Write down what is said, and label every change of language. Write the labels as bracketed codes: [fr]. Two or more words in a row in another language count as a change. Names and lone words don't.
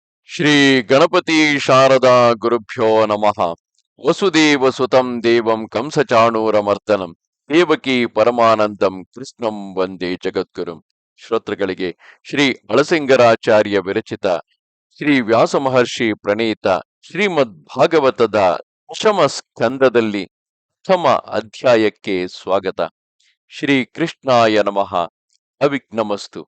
[sa] ಶ್ರೀ ಗಣಪತಿ ಶಾರದಾ ಗುರುಭ್ಯೋ ನಮಃ. ವಸುದೇವ ಸುತಂ ದೇವಂ ಕಂಸಚಾಣೂರಮರ್ದನಂ ದೇವಕಿ ಪರಮಾನಂದಂ ಕೃಷ್ಣಂ ವಂದೇ ಜಗದ್ಗುರುಂ. [kn] ಶ್ರೋತೃಗಳಿಗೆ ಶ್ರೀ ಅಳಸಿಂಗರಾಚಾರ್ಯ ವಿರಚಿತ ಶ್ರೀ ವ್ಯಾಸ ಮಹರ್ಷಿ ಪ್ರಣೀತ ಶ್ರೀಮದ್ ಭಾಗವತದ ದಶಮ ಸ್ಕಂದದಲ್ಲಿ ಪ್ರಥಮ ಅಧ್ಯಾಯಕ್ಕೆ ಸ್ವಾಗತ. [sa] ಶ್ರೀ ಕೃಷ್ಣಾಯ ನಮಃ. ಅವಿಘ್ನಮಸ್ತು.